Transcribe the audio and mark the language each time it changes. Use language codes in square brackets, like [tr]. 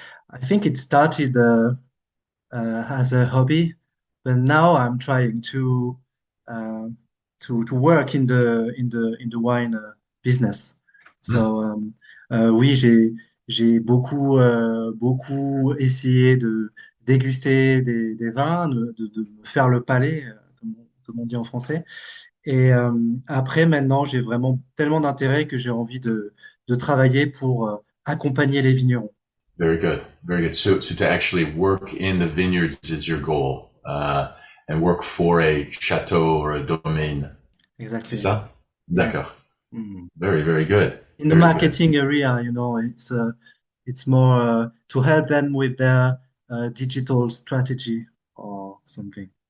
[en] I think it started as a hobby, but now I'm trying to work in the wine business. [fr] So oui, j'ai beaucoup essayé de déguster des vins, de me faire le palais, comme on dit en français. Et après, maintenant, j'ai vraiment tellement d'intérêt que j'ai envie de travailler pour accompagner les vignerons. [en] Very good, very good. So to actually work in the vineyards is your goal, and work for a chateau or a domaine. Exactly. [fr] C'est ça? D'accord. Mm. [en] Very, very good. In the marketing area, you know, it's more to help them with their digital strategy or something.